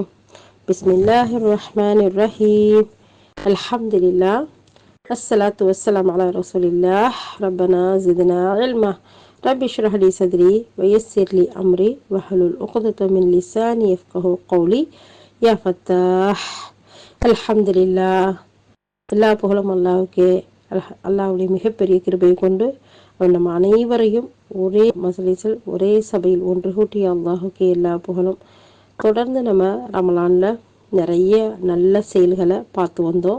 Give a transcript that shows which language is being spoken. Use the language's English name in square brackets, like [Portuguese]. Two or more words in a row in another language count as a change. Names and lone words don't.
[Arabic] بسم الله الرحمن الرحيم. الحمد لله. الصلاة والسلام على رسول الله. ربنا زدنا علما. رب اشرح لي صدري ويسر لي أمري واحلل عقدة من لساني يفقه قولي. يا فتاح. الحمد لله. [Tamil] எல்லா புகழும் அல்லாஹ்வுக்கே. அல்லாஹ்வுடைய மிகப்பெரிய கிருபையை கொண்டு அவன் நம்ம அனைவரையும் ஒரே மஜ்லிஸில் ஒரே சபையில் ஒன்று கூட்டிய அல்லாஹ்வுக்கே எல்லா புகழும். தொடர்ந்து நம்ம ரமலான்ல நிறைய நல்ல செயல்களை பார்த்து வந்தோம்.